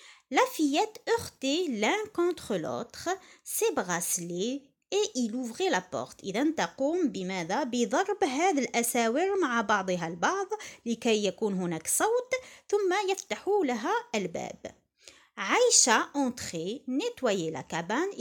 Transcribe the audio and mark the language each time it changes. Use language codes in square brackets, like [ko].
[fr] La fillette heurtait l'un contre l'autre ses bracelets et il ouvrait la porte. [ar] إذا تقوم بماذا؟ بضرب هذه الأساور مع بعضها البعض لكي يكون هناك صوت ثم يفتحوا لها الباب. [fr] عائشة entrer nettoyer la cabane.